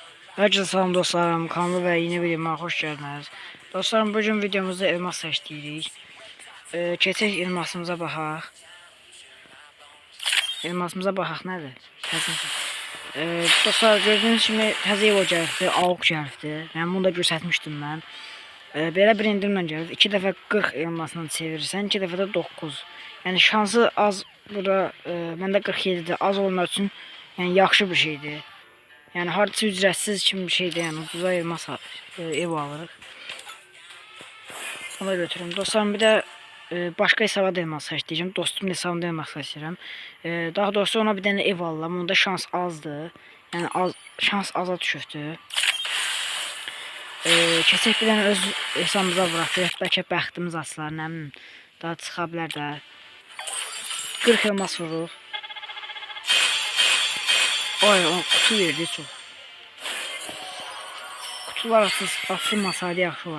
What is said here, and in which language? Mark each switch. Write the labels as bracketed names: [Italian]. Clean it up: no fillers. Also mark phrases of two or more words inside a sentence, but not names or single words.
[Turkish] Herkese salam dostlarım, kanalı ve yeni videoma hoş geldiniz. Dostlarım, bugün videomuzda elmas seçtirik. [Azerbaijani] Keçək elmasımıza baxaq. Elmasımıza baxaq nədir? Dostlar, gördüğünüz kimi təzə evo gəlibdi, AUK gəlibdi. Yəni bunu da göstərmişdim mən. Belə bir indirimlə gəlib. 2 dəfə 40 elmasını çevirirsən, 2 dəfə də 9. Yəni şansı az burada, məndə 47-dir. Az olmaq üçün yəni yaxşı bir şeydir. Yani hardasa ücretsiz için bir şeydi, yani ucuza elmas ev alırıq. Ona götürüm. [Turkish] Dostlarım, bir de başka hesaba da elmas seçeceğim. Dostumun hesabında elmas seçeceğim. Daha doğrusu ona bir tane ev alalım. [Azerbaijani] Onda şans azdı. Yani şans aza düşürdü. Keçək bir dənə öz hesabımıza bırakırıq. Bəlkə bəxtimiz açılar, nə bilim. Daha çıxa bilər də. 40 elmas vururuq. Ay, o kutu verdi çox. Kutular açılmasaydı yaxşı olar.